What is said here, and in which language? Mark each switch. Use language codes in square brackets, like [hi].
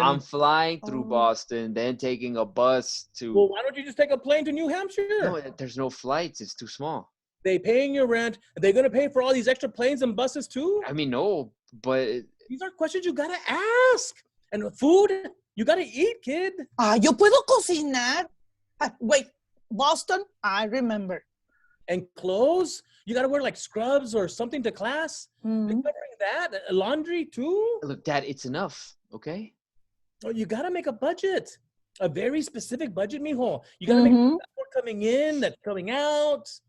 [en] I'm flying through Boston, then taking a bus to... Well, why don't you just take a plane to New Hampshire? No, there's no flights. It's too small. They paying your rent. Are they going to pay for all these extra planes and buses too? I mean, no, but... These are questions you got to ask. And food, you got to eat, kid. [es] Yo puedo cocinar. [en] Wait, Boston, I remember. And clothes, you got to wear like scrubs or something to class. Mhm. They're covering that. Laundry too. Look, Dad, it's enough, okay? Oh, you got to make a budget. A very specific budget, mijo. You got to make Mhm. that's more coming in, that's coming out.